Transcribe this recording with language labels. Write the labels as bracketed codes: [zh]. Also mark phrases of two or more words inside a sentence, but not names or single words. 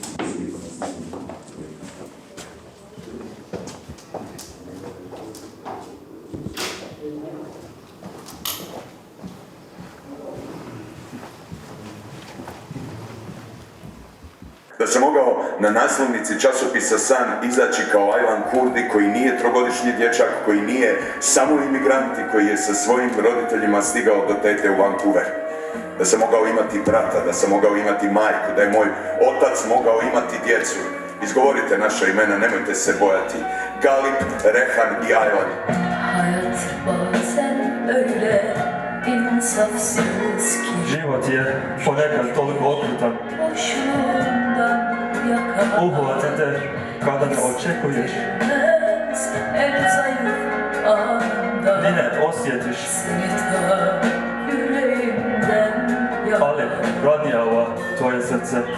[hr] Da sam mogao na naslovnici časopisa San izaći kao Aylan Kurdi koji nije trogodišnji dječak, koji nije samo imigrant i koji je sa svojim roditeljima stigao do tete u Vancouver. Da sam mogao imati brata, da sam mogao imati majku, da je moj otac mogao imati djecu. Izgovorite naša imena, nemojte se bojati. Galip, Rehan i Aylan. [tr] Hayat bazen öyle insafsız ki. [hr] Život je ponekad toliko okrutan. Uhvati te kada ne očekuješ. Ni ne osjetiš. Ali ranjava tvoje srce.